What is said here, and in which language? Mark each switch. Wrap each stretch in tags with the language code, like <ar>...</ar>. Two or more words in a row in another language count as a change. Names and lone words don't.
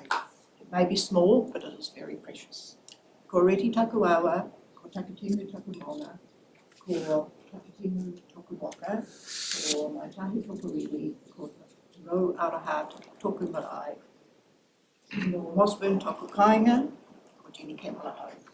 <en>It may be small, but it is very precious.</en> <mi>Ko reti taku awa, ko takitimu taku mauna, ko takitimu toku waka, ko mai tahi toku riri, ko rau araha toku marae, no Mossburn toku kāinga, ko Jenny Campbell ahau.</mi>